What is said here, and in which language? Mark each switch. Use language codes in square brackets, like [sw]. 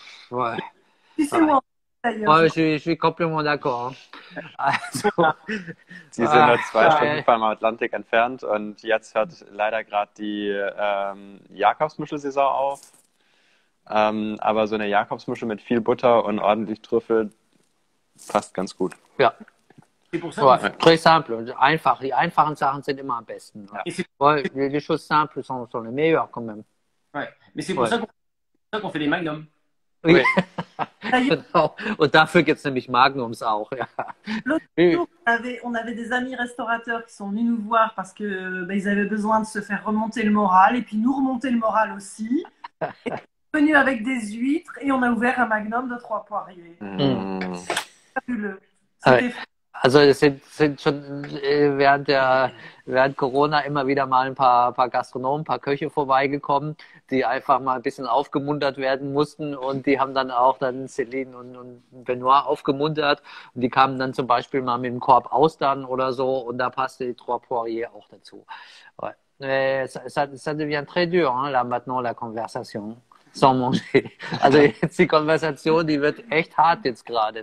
[fr] Ouais. Ouais, je suis complètement d'accord. [de] Also, Sie sind nur 2 Stunden vom Atlantik entfernt und jetzt hört leider gerade die Jakobsmuschelsaison auf. Aber so eine Jakobsmuschel mit viel Butter und ordentlich Trüffel passt ganz gut. Ja. [fr] Ouais, très simple, [de] einfach. Die einfachen Sachen sind immer am besten. [fr] Ouais, les choses simples sont les meilleures quand même. Ouais. Mais c'est pour ça qu'on fait des magnums. Oui. [de] Genau. Und dafür gibt es nämlich Magnums auch. Ja. [fr] L'autre jour, on avait des amis restaurateurs qui sont venus nous voir parce que ils avaient besoin de se faire remonter le moral et puis nous remonter le moral aussi. Et on est venu avec des huîtres et on a ouvert un magnum de 3 poiriers. Fabuleux. C'était [de] Also es sind schon während Corona immer wieder mal ein paar Gastronomen, ein paar Köche vorbeigekommen, die einfach mal ein bisschen aufgemuntert werden mussten und die haben dann auch Céline und Benoît aufgemuntert und die kamen dann zum Beispiel mal mit einem Korb Austern oder so und da passte die Trois Poiriers auch dazu. [fr] Ouais. Ça devient très dur, hein, là maintenant la conversation. Sans manger. [de] Also jetzt die Konversation, die wird echt hart jetzt gerade.